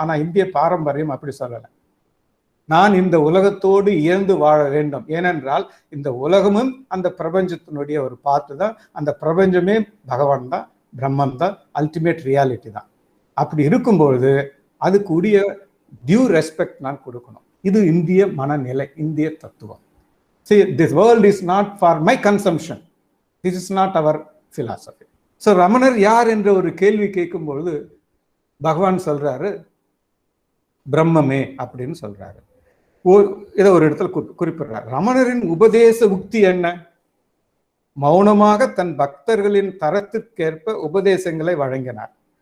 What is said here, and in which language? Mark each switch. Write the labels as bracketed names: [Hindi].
[Tamil] ஆனா இந்திய பாரம்பரியம் அப்படி சொல்லல. நான் இந்த உலகத்தோடு இயந்து வாழ வேண்டும். ஏனென்றால் இந்த உலகமும் அந்த பிரபஞ்சத்தினுடைய ஒரு பார்ட்டு தான். அந்த பிரபஞ்சமே பகவான் தான், பிரம்மன் தான், [English] ultimate reality [Tamil] தான். அப்படி இருக்கும்பொழுது அதுக்குரிய [English] due respect [Tamil] நான் கொடுக்கணும். இது இந்திய மனநிலை, இந்திய தத்துவம். [English] See, this world is not for my consumption. This is not our philosophy. [Tamil] So ரமணர் யார் என்ற ஒரு கேள்வி கேட்கும் பொழுது பகவான் சொல்றாரு பிரம்மமே அப்படின்னு சொல்றாரு. இதை ஒரு இடத்துல குறிப்பிடுறார். ரமணரின் உபதேச உக்தி என்ன? மௌனமாக தன் பக்தர்களின் தரத்திற்கேற்ப உபதேசங்களை வழங்கினார்.